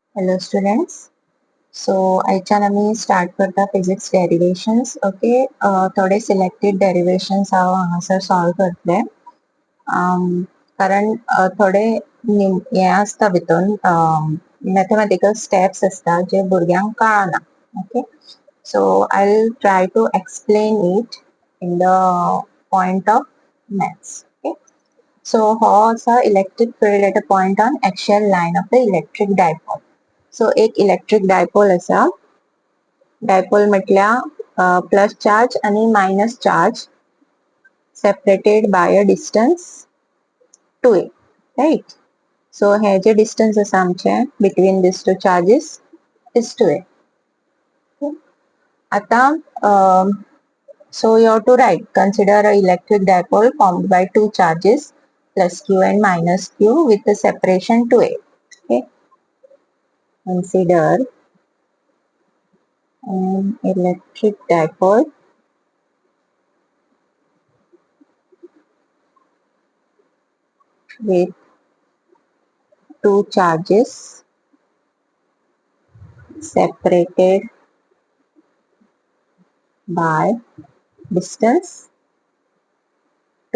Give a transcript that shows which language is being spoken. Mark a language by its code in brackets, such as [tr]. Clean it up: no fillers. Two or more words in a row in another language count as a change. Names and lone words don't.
[en] Hello students. [kok] So आयच्यान आमी स्टार्ट करता [en] physics derivations. [kok] ओके, थोडे [en] selected derivations [kok] हांव हांगासर सॉल्व करतले. कारण थोडे हे आसता भितून [en] mathematical steps [kok] आसता जे भुरग्यांक कळना. [en] Okay, so I will try to explain it in the point of maths. ओके, so [kok] हो आसा [en] electric field at a point on axial line of the electric dipole. [kok] सो एक [en] electric dipole [kok] आसा. [en] डायपोल म्हटल्यार plus charge आणि minus charge separated by a distance 2a, right. सो [kok] हे जे [en] डिस्टन्स [kok] आसा आमचे [en] between these two charges is 2a. आता so you have to write, consider a electric dipole formed by two charges plus q and minus q with the separation 2a. Okay, consider an electric dipole with two charges separated by distance 2.